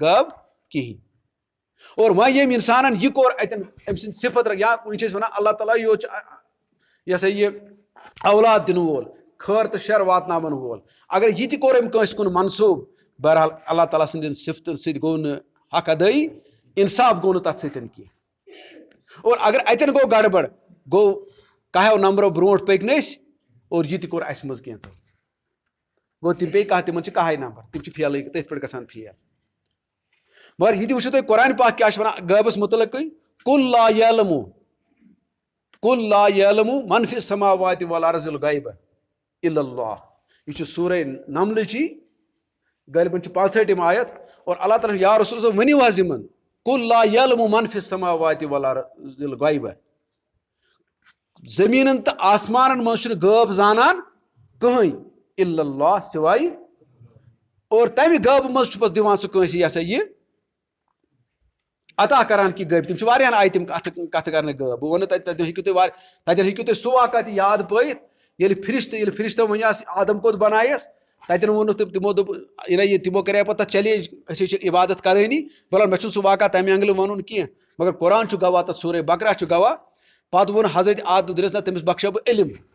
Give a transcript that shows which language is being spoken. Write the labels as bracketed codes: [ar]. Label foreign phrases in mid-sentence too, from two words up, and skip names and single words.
[ks] غٲب کِہینۍ اور وۄنۍ ییٚمۍ انسانن یہِ کوٚر اتٮ۪ن أمۍ سٕنٛدۍ صفت یا وٕنۍ چھِ أسۍ ونان اللہ تعالیٰ یوت چھُ یہِ ہسا یہِ اولاد دِنہٕ وول خٲر تہٕ شر واتناون وول اگر یہِ تہِ کوٚر أمۍ کٲنٛسہِ کُن منصوٗب بہرحال اللہ تعالیٰ سٕنٛدٮ۪ن صفتن سۭتۍ گوٚو نہٕ حق ادٲیی انصاف گوٚو نہٕ تتھ سۭتۍ کینٛہہ اور اگر اتٮ۪ن گوٚو گڑبڑ گوٚو کہو نمبرو برونٛٹھ پٔکۍ نہٕ أسۍ اور یہِ تہِ کوٚر اسہِ منٛز کینٛژھو گوٚو تِم پیٚیہِ کانٛہہ تِمن چھِ 10 نمبر تِم چھِ فیلٕے تٔتھۍ پٲٹھۍ گژھان فیل مگر یہِ تہِ وٕچھِو تُہۍ قرآنِ پاک کیاہ چھُ ونان غٲبس مُتعلقٕے [ar] قُل لا یعلمُ من فی السماوات والارض الغیب الا اللہ [ks] یہ چھُ سورہ نملٕچی غٲلباً چھِ 65 آیت اور اللہ تعالیٰ یا رسول صٲب ؤنِو حظ یِمن [ar] قُل لا یعلمُ من فی السماوات والارض الغیب [ks] زٔمیٖنن تہٕ آسمانن منٛز چھُنہٕ غٲب زانان کٕہٕنۍ [ar] الا اللہ [ks] سِوایہِ اور تمہِ غٲبہٕ منٛز چھُ پتہٕ دِوان سُہ کٲنٛسہِ یہِ ہسا یہِ عطا کران کہِ غٲب تِم چھِ واریاہن آیہِ تِم کتھٕ کرنہٕ غٲب بہٕ وَنہٕ تتٮ۪ن ہیٚکِو تُہۍ سُہ واقعہ تہِ یاد پٲیِتھ ییٚلہِ فرشتو وَنیٛاس آدم کوٚت بنایس تتٮ۪ن ووٚنُکھ تِمو دوٚپ تِمو کرے پتہٕ تتھ چیلینج أسۍ چھِ عبادت کرٲنی بہرحال مےٚ چھُنہٕ سُہ واقعہ تمہِ اینگلہٕ وَنُن کینٛہہ مگر قرآن چھُ گواہ تتھ سورہ بقرہ چھُ گواہ پتہٕ ووٚن حضرت آدم دٔپِس نہ تٔمِس بخشو بہٕ علم